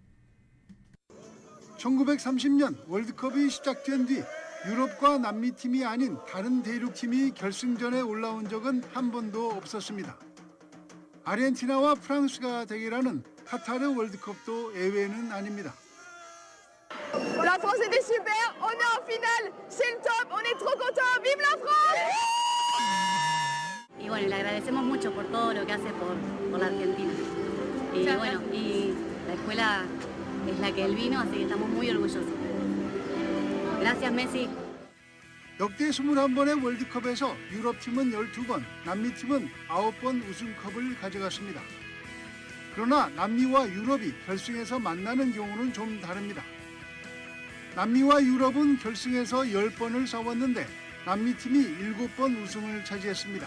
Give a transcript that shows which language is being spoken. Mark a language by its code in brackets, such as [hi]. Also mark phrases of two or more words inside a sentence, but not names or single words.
[ko] 1930년 월드컵이 시작된 뒤 유럽과 남미팀이 아닌 다른 대륙팀이 결승전에 올라온 적은 한 번도 없었습니다. 아르헨티나와 프랑스가 대결하는 카타르 월드컵도 예외는 아닙니다. [fr] La France était super, on est en finale, c'est le top, on est trop content, vive la France! [es] Y bueno, le agradecemos mucho por todo lo que hace por la Argentina. Y bueno, y la escuela es la que él vino, así que estamos muy orgullosos. Gracias, Messi. [ko] 역대 21번의 월드컵에서 유럽팀은 12번, 남미팀은 9번 우승컵을 가져갔습니다. 그러나 남미와 유럽이 결승에서 만나는 경우는 좀 다릅니다. 남미와 유럽은 결승에서 10번을 싸웠는데 남미팀이 7번 우승을 차지했습니다.